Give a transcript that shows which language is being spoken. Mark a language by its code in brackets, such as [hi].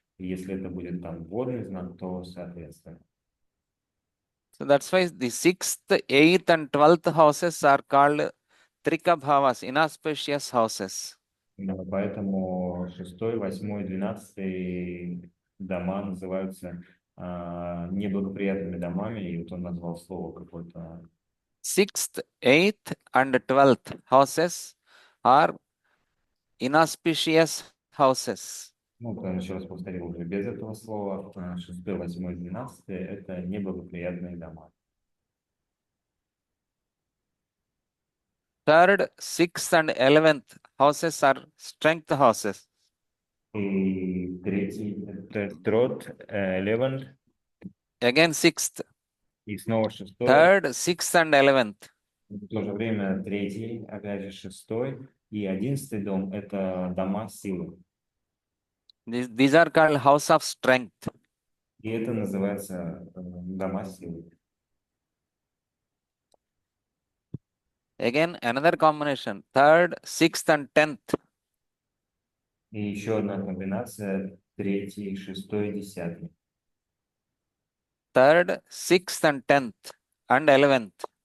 [ru] И если это будет там водный знак, то соответственно. [en] So that's why the sixth, eighth, and 12th houses are called Trika Bhavas, inauspicious houses. [ru] Да, поэтому шестой, восьмой, 12 дома называются неблагоприятными домами, и вот он назвал слово какое-то. [en] Sixth, eighth, and 12th houses are inauspicious houses. [ru] Ну, вот он еще раз повторил уже без этого слова. Шестой, восьмой, 12 это неблагоприятные дома. [en] Third, sixth, and 11th houses are strength houses. [ru] И третий, это [en] third, [ru] 11. [en] Again, sixth. [ru] И снова шестой, [en] third, sixth, and 11th. [ru] в то же время третий, опять же шестой, и 11 дом – это дома силы. [en] These are called house of strength. [ru] И это называется дома силы. [en] Again, another combination, third, sixth, and 10th. [ru] И еще одна комбинация, третий, шестой, десятый. [en] Third, sixth, and 10th, and 11th.